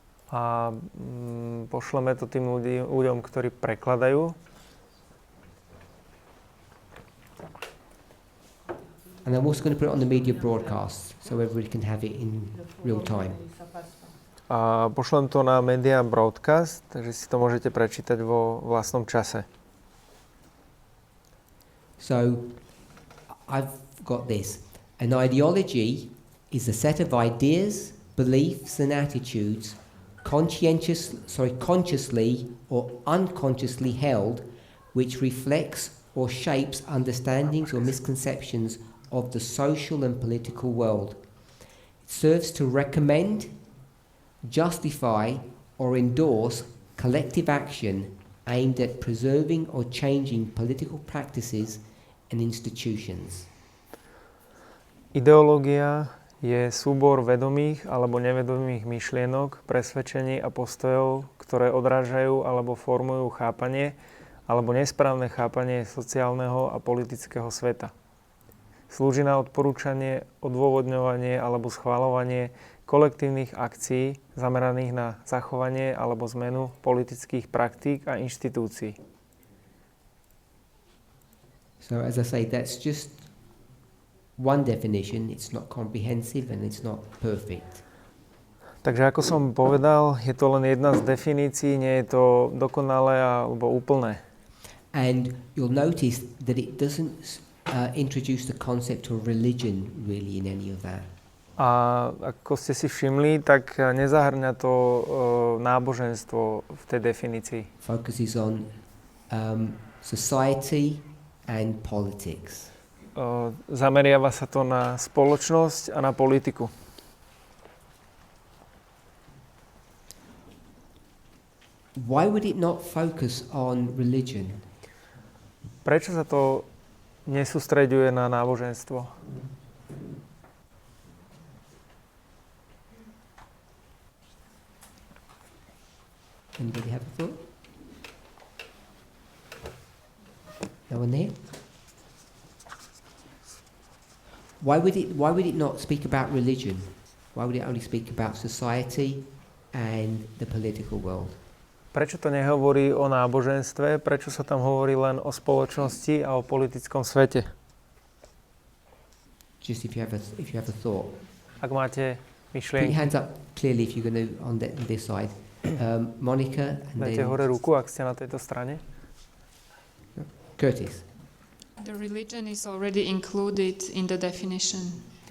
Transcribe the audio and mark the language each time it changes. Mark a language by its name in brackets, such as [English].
[Slovak] A pošleme to tým ľuďom, ktorí prekladajú. [English] And I'm also going to put it on the media broadcast so everybody can have it in real time. [Slovak] A pošlem to na [English] media broadcast, [Slovak] takže si to môžete prečítať vo vlastnom čase. [English] So I've got this. An ideology is a set of ideas, beliefs and attitudes consciously or unconsciously held, which reflects or shapes understandings or misconceptions of the social and political world. It serves to recommend, justify or endorse collective action aimed at preserving or changing political practices and institutions. [Slovak] Ideológia je súbor vedomých alebo nevedomých myšlienok, presvedčení a postojov, ktoré odrážajú alebo formujú chápanie alebo nesprávne chápanie sociálneho a politického sveta. Slúži na odporúčanie, odôvodňovanie alebo schvaľovanie kolektívnych akcií zameraných na zachovanie alebo zmenu politických praktík a inštitúcií. [English] So as I say, that's just one definition. It's not comprehensive and it's not perfect. [Slovak] Takže ako som povedal, je to len jedna z definícií, nie je to dokonalé alebo úplné. [English] And you'll notice that it doesn't introduce the concept of religion really in any of that. [Slovak] A ako ste si všimli, tak nezahrňa to náboženstvo v tej definícii. [English] Focuses on society and politics. [Slovak] Zameriava sa to na spoločnosť a na politiku. [English] Why would it not focus on religion? [Slovak] Prečo sa to nesústreďuje na náboženstvo? [English] Anybody have a thought? No one there? Why would it not speak about religion? Why would it only speak about society and the political world? [Slovak] Prečo to nehovorí o náboženstve? Prečo sa tam hovorí len o spoločnosti a o politickom svete? [English] Just if you have a thought. [Slovak] Ak máte [English] Put your [Slovak] myšlienky, [English] hands up clearly if you're going to on this side. Monica and [Slovak] dajte [English] then [Slovak] hore ruku, ak ste na tejto strane. [English] Curtis. The religion is already included in the definition.